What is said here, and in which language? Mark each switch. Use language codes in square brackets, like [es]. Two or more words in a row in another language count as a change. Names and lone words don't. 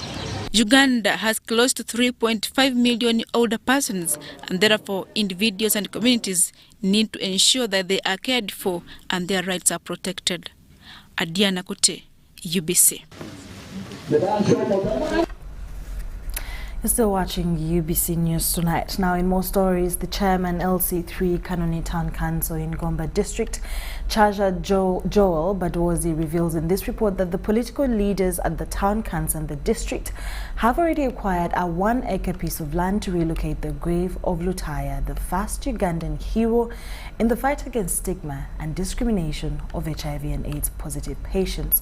[en] Uganda has close to 3.5 million older persons, and therefore individuals and communities need to ensure that they are cared for and their rights are protected. Adiana Kote, UBC. You're still watching UBC News Tonight. Now, in more stories, the chairman LC3 Kanungu Town Council in Gomba District, Chaja Joel Badwozi, reveals in this report that the political leaders at the town council and the district have already acquired a 1-acre piece of land to relocate the grave of Lutaaya, the first Ugandan hero in the fight against stigma and discrimination of HIV and AIDS positive patients.